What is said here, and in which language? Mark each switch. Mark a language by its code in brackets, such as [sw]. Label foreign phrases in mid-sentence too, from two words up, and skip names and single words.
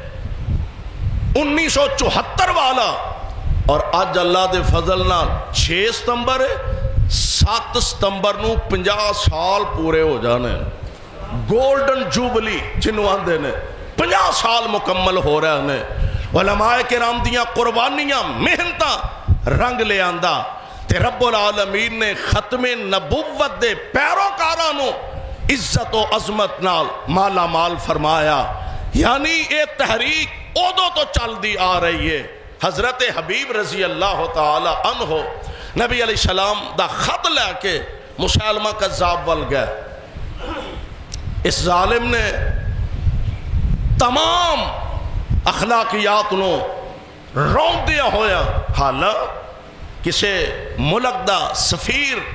[pa] 1974 والا، اور آج اللہ دے فضل نال 6 ستمبر ہے، 7 ستمبر نو 50 سال پورے ہو جانے، [en] golden jubilee [pa] جنہوں آندے نے 50 سال مکمل ہو رہے ہیں۔ علماء کرام دیاں قربانیاں محنتاں رنگ لے آندہ، تے [ar] رب العالمین [pa] نے ختم نبوت دے پیروکاراں نو عزت و عظمت نال مالا مال فرمایا۔ یعنی اے تحریک اودو تو چل دی آ رہی ہے۔ حضرت حبیب [ar] رضی اللہ تعالی عنہ [pa] نبی [ar] علیہ السلام [pa] دا خط لے کے مسلمہ کذاب ول گئے۔ اس ظالم نے تمام اخلاقیات نو رون دیا ہویا، حالا کسے ملک دا سفیر